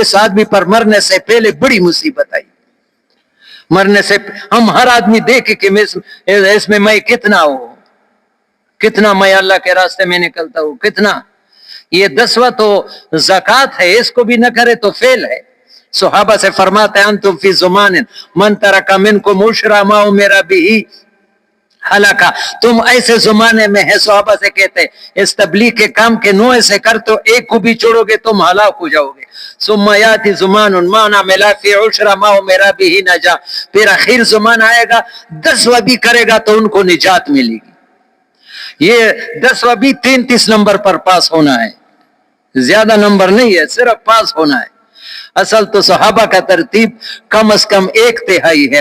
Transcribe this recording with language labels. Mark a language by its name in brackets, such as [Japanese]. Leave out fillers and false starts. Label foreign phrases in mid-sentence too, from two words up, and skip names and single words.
[Urdu] اس آدمی پر مرنے سے پہلے بڑی مصیبت آئی. مرنے سے ہم ہر آدمی دیکھے کہ اس میں میں کتنا میں اللہ کے راستے میں نکلتا ہوں، کتنا. یہ 10واں تو زکوٰۃ ہے، اس کو بھی نہ کرے تو فیل ہے. صحابہ سے فرماتے ہیں [Arabic] انتم فی زمان من ترک منکم عشرا ما امر به ہلاکا، [Urdu] تم ایسے زمانے میں ہے. صحابہ سے کہتے ہیں اس تبلیغ کے کام کے 9 سے کر تو ایک کو بھی چھوڑو گے تم ہلاک ہو جاؤ گے. [Arabic] ثم یاتی زمان ما عمل فی عشرا ما امر به نجا، [Urdu] پھر اخیر زمان آئے گا 10واں بھی کرے گا تو ان کو نجات ملے گی. یہ 10واں بھی 33 نمبر پر پاس ہونا ہے، زیادہ نمبر نہیں ہے، صرف پاس ہونا ہے. اصل تو صحابہ کا ترتیب کم از کم 1/3 ہے.